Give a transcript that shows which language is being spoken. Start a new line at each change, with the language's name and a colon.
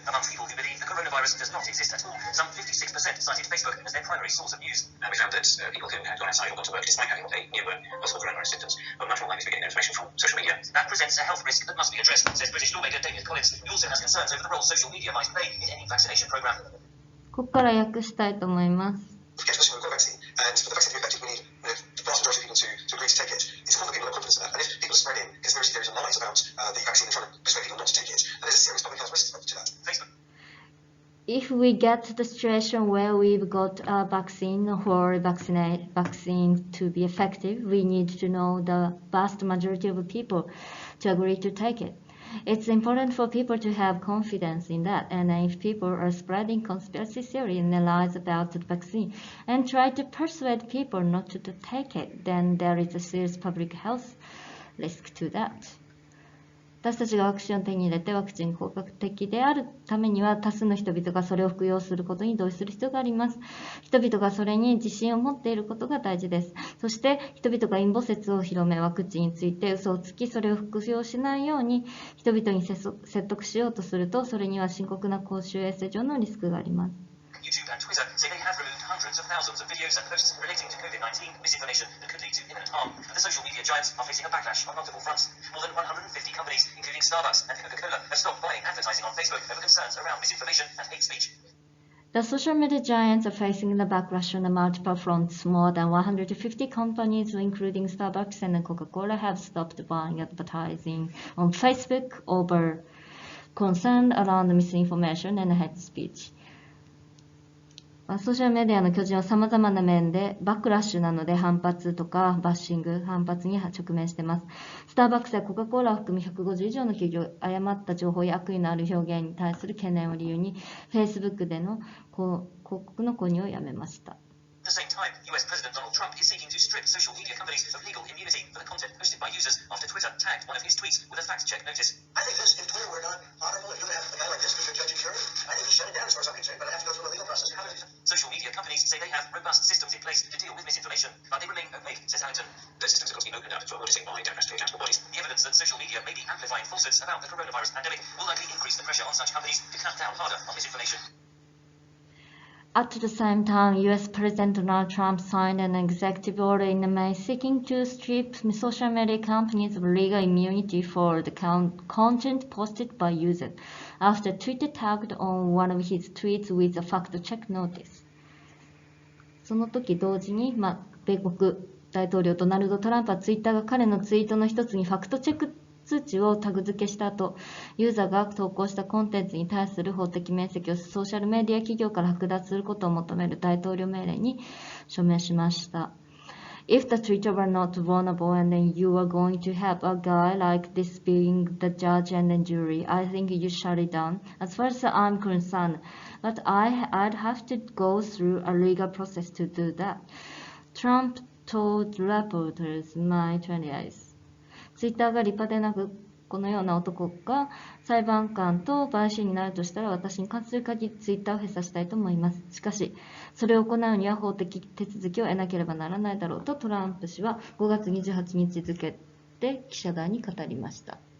English: Among people who believe the coronavirus does not exist at all, some 56% cited Facebook as their primary source of news. We found that people who had gone outside or gone to work despite having what they knew were possible coronavirus symptoms were much more likely to be getting their information from social media. That presents a health risk that must be addressed, says British lawmaker David Collins. He also has concerns over the role social media might play in any vaccination program.
Japanese: ここから訳したいと思います。
English: To get to us, we've got a vaccine, and for the vaccine to be effective, we need the vast majority of people to agree to take it. It's important that people have confidence in that. And if people are spreading conspiracy theories and lies about the vaccine and trying to persuade people not to take it, then there's a serious public health risk to that. Facebook. If we get to the situation where we've got a vaccine or vaccine to be effective, we need to know the vast majority of people to agree to take it. It's important for people to have confidence in that, and if people are spreading conspiracy theory and lies about the vaccine and try to persuade people not to take it, then there is a serious public health risk to that.
Japanese: 私たちがワクチンを手に入れてワクチン効果的であるためには多数の人々がそれを服用することに同意する必要があります。人々がそれに自信を持っていることが大事です。そして人々が陰謀説を広めワクチンについて嘘をつきそれを服用しないように人々に説得しようとするとそれには深刻な公衆衛生上のリスクがあります。
English: YouTube and Twitter say they have removed hundreds of thousands of videos and posts relating to COVID-19 misinformation that could lead to imminent harm. And the social media giants are facing a backlash on multiple fronts. More than 150 companies, including Starbucks and Coca-Cola, have stopped buying advertising on Facebook over concerns around misinformation and hate speech. The social media giants are facing the backlash on the multiple fronts. More than 150 companies, including Starbucks and Coca-Cola, have stopped buying advertising on Facebook over concern around misinformation and hate speech.
Japanese: ソーシャルメディアの巨人は様々な面でバックラッシュなので反発とかバッシング、反発に直面しています。スターバックスやコカ・コーラを含む150以上の企業、誤った情報や悪意のある表現に対する懸念を理由に Facebook での広告の購入をやめました。
English: At the same time, US President Donald Trump is seeking to strip social media companies of legal immunity for the content posted by users after Twitter tagged one of his tweets with a fact-check notice. I think this, if Twitter were not honorable, if you have a guy like this who's a judge and jury, I think he shut it down as far as I'm concerned, but I have to go through a legal process. Social media companies say they have robust systems in place to deal with misinformation, but they remain opaque, says Harrington. The systems have got to be opened up to auditing by democratically accountable bodies. The evidence that social media may be amplifying falsehoods about the coronavirus pandemic will likely increase the pressure on such companies to clamp down harder on misinformation. At the same time, US President Donald Trump signed an executive order in May seeking to strip social media companies of legal immunity for the content posted by users after Twitter tagged on one of his tweets with a fact-check notice.
Japanese: その時同時に、米国大統領ドナルド・トランプはツイッターが彼のツイートの一つにファクトチェック通知をタグ付けした後、ユーザーが投稿したコンテンツに対する法的面積をソーシャルメディア企業から剥奪することを求める大統領命令に署名しました。
English: If the Twitter were not vulnerable and then you are going to have a guy like this being the judge and the jury, I think you shut it down. As far as I'm concerned, but I'd have to go through a legal process to do that. Trump told reporters May 28th.
Japanese: ツイッターが立派でなく、このような男が裁判官と陪審になるとしたら私に関する限りツイッターを閉鎖したいと思います。しかし、それを行うには法的手続きを得なければならないだろうとトランプ氏は5月28日付で記者団に語りました。